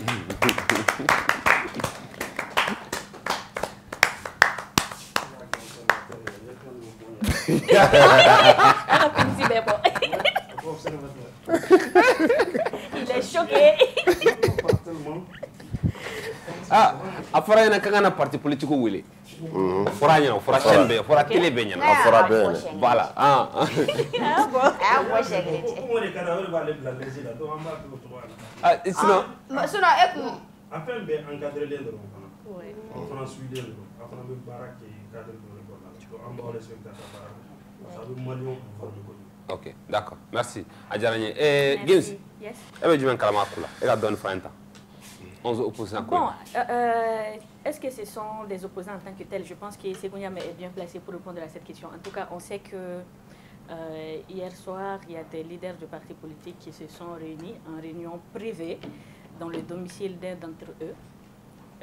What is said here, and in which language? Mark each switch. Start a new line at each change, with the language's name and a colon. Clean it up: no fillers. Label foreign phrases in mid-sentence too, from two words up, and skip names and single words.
French: Il est choqué. Ah, après il y a un parti politique où il est.
Bambara: Fora ɲɛna fora chaîne bɛɛ fora télé bɛɛ ɲɛna a fora bɛɛ ɲɛna
French: voilà sinon
Bambara: a fɛn bɛɛ encadrelen dɔrɔn fana an fana suilen dɔrɔn a fana bɛ baara kɛ cadre dɔ de kɔnɔna la donc an b'aw respecter a ka baara la
French: ça veut
Bambara: maliyɛnw informer kojugu.
French: Ok, d'accord, merci
Bambara: a diyara n ye Gims e bɛ jumɛn kalama a ko la e ka dɔɔni fɔ an ye tan 11 opposants.
French: Bon, est-ce que ce sont des opposants en tant que tels? Je pense que Sekou Niamé est bien placé pour répondre à cette question. En tout cas, on sait que hier soir, il y a des leaders de partis politiques qui se sont réunis en réunion privée dans le domicile d'un d'entre eux.